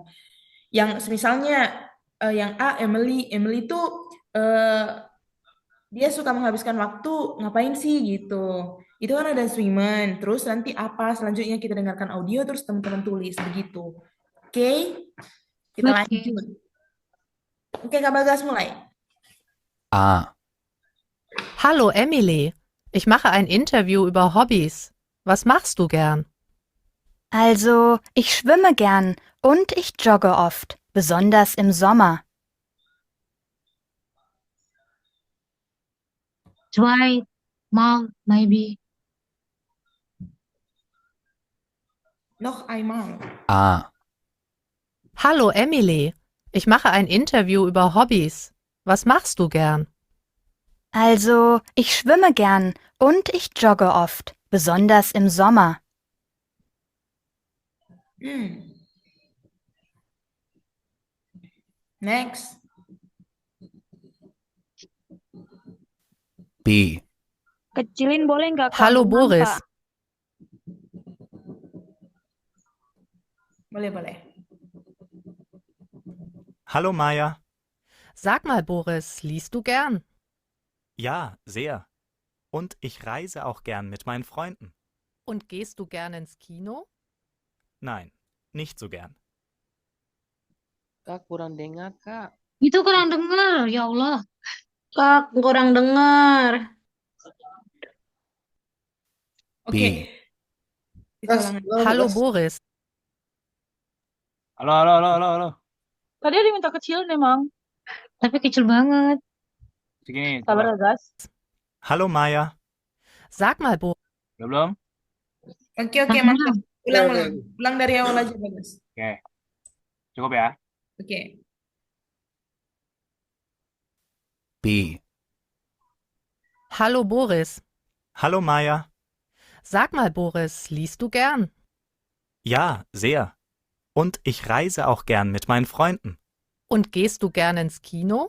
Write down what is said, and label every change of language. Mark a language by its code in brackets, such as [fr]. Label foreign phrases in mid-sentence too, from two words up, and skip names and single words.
[id] Yang misalnya yang A, Emily tuh dia suka menghabiskan waktu ngapain sih gitu. Itu kan ada swimmen, terus nanti apa selanjutnya kita dengarkan audio terus teman-teman tulis begitu. Oke? Kita Oke. lanjut. Oke, Kak Bagas mulai. A. [de] Hallo Emily, ich mache ein Interview über Hobbys. Was machst du gern? Also, ich schwimme gern und ich jogge oft, besonders im Sommer. 2 mal maybe. Noch einmal. A. Hallo Emily, ich mache ein Interview über Hobbys. Was machst du gern? Also, ich schwimme gern und ich jogge oft, besonders im Sommer. [en] Hmm. Next. B. [id] Kecilin boleh nggak, Kak? [de] Hallo [id] Nggak [de] Boris, [id] nampak. Boleh. [de] Hallo Maja. sag mal Boris, liest du gern? Ja, sehr. Und ich reise auch gern mit meinen Freunden. Und gehst du gern ins Kino? Nein, nicht so gern. [id] Kak kurang dengar, Kak. Itu kurang dengar, ya Allah. Kak, kurang dengar. Oke. B. Kita Gas, ulangan. halo, [de] Hallo Gas. Boris, [id] Halo. Tadi ada minta kecilin emang. Tapi kecil banget. Segini, Sabar ya, guys. [de] Hallo Maja. sag mal Boris, [id] Udah belum? Oke, Nah, mantap. Ulang. Oke. Ulang dari awal aja, Bagas. Oke. Cukup ya? Oke. [de] B. hallo Boris, Hallo Maja. sag mal Boris, liest du gern? Ja, sehr. Und ich reise auch gern mit meinen Freunden. Und gehst du gern ins Kino?